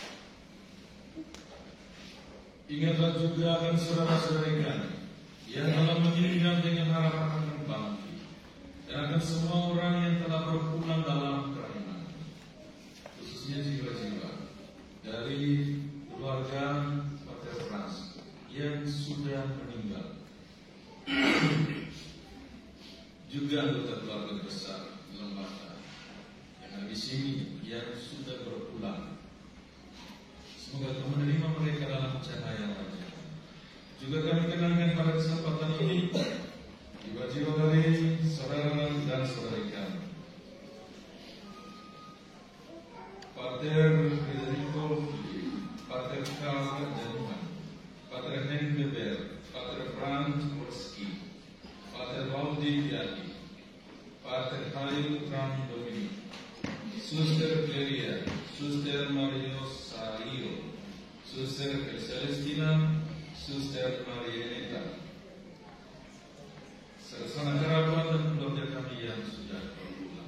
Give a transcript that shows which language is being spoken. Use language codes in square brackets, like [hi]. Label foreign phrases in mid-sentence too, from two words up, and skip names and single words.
[id] Ingatlah juga akan saudara-saudara kami yang telah meninggal dengan harapan akan bangkit, dan akan semua orang yang telah berpulang dalam keimanan, khususnya jiwa-jiwa dari keluarga Pater Frans yang sudah meninggal, juga anggota keluarga besar lembaga yang ada di sini yang sudah berpulang. Semoga Kau menerima mereka dalam cahaya wajah. Juga kami kenangkan pada kesempatan ini jiwa-jiwa dari saudara dan saudari kami, Pater Federico, Pater Karl Januman, Pater Henk Beber, Pater Franz Morski, Pater Waldi Piati, Pater Hayu Tram Dominic, Suster Cleria, Suster Mario Sario, Suster Celestina, Suster Marianeta, serta kerabat dan keluarga kami yang sudah berpulang.